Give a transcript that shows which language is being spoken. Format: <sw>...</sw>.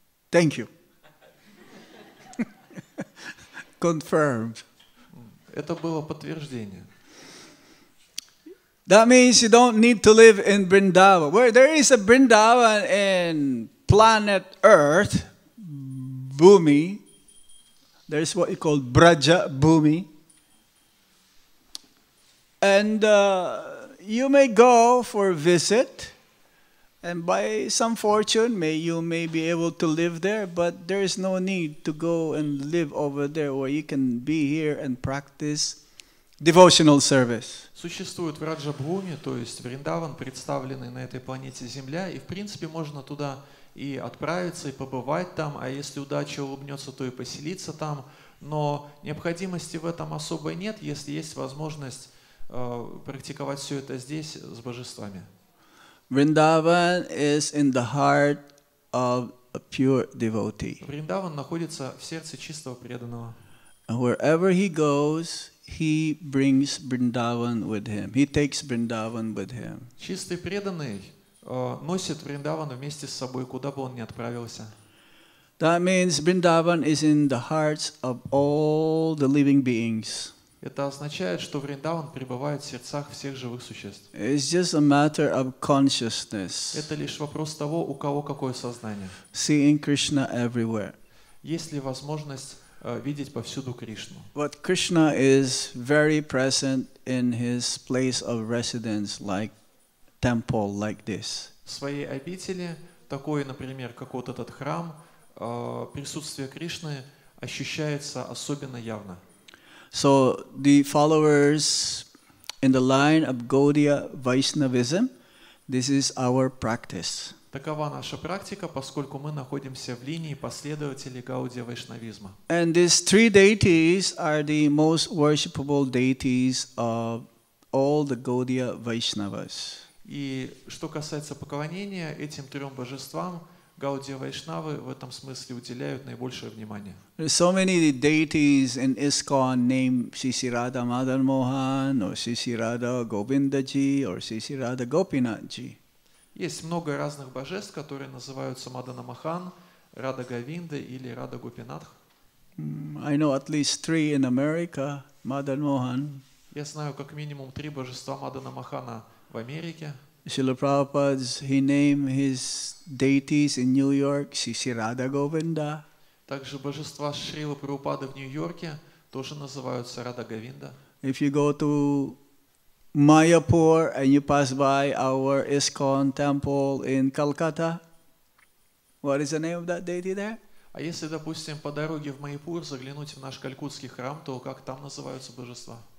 <en>Thank you. Confirmed.</en> <ru>Это было подтверждение.</ru> <en>That means you don't need to live in Vrindavan. Where there is a Vrindavan in planet Earth, Bhumi, there's what you call Braja Bhumi. And you may go for a visit, and by some fortune, you may be able to live there, but there is no need to go and live over there where you can be here and practice devotional service.</en> <ru>Существует Враджа-Бхуми, то есть Вриндаван, представленный на этой планете Земля, и в принципе можно туда и отправиться, и побывать там, а если удача улыбнется, то и поселиться там, но необходимости в этом особой нет, если есть возможность практиковать все это здесь с божествами.</ru> <en>Vrindavan is in the heart of a pure devotee.</en> <ru>Вриндаван находится в сердце чистого преданного.</ru> <en>And wherever he goes, he brings Vrindavan with him. He takes Vrindavan with him.</en> <ru>Чистый преданный носит Вриндаван вместе с собой, куда бы он ни отправился.</ru> <en>That means Vrindavan is in the hearts of all the living beings.</en> <ru>Это означает, что Вриндаван пребывает в сердцах всех живых существ.</ru> <en>It's just a matter of consciousness.</en> <ru>Это лишь вопрос того, у кого какое сознание.</ru> <en>Seeing Krishna everywhere.</en> <ru>Есть ли возможность видеть повсюду Кришну?</ru> <en>But Krishna is very present in his place of residence, like temple like this.</en> <ru>В своей обители, такой, например, как вот этот храм, присутствие Кришны ощущается особенно явно.</ru> <en>So the followers in the line of Gaudiya Vaishnavism, this is our practice.</en> <ru>Такова наша практика, поскольку мы находимся в линии последователей Гаудия Вайшнавизма.</ru> <en>And these three deities are the most worshipable deities of all the Gaudiya Vaishnavas.</en> <ru>И что касается поклонения этим трем божествам, Гаудия Вайшнавы в этом смысле уделяют наибольшее внимание.</ru> <en>There's so many deities in ISKCON named Sisi Radha Madan Mohan, or Sisi Radha Govindaji, or Sisi Radha Gopinathji.</en> <ru>Есть много разных божеств, которые называются Мадана Махан, Рада Говинда или Рада Гопинатх.</ru> <en>I know at least three in America, Madan Mohan.</en> <ru>Я знаю как минимум 3 божества Мадана Мохана в Америке.</ru> <en>Srila Prabhupada, he named his deities in New York, Shri Radha Govinda.</en> <ru>Также божества Шрилы Прабхупады в Нью-Йорке тоже называются Рада Говинда.</ru> <en>If you go to Mayapur and you pass by our ISKCON temple in Calcutta, what is the name of that deity there?</en> <ru>А если, допустим, по дороге в Майяпур заглянуть в наш калькутский храм, то как там называются божества?</ru>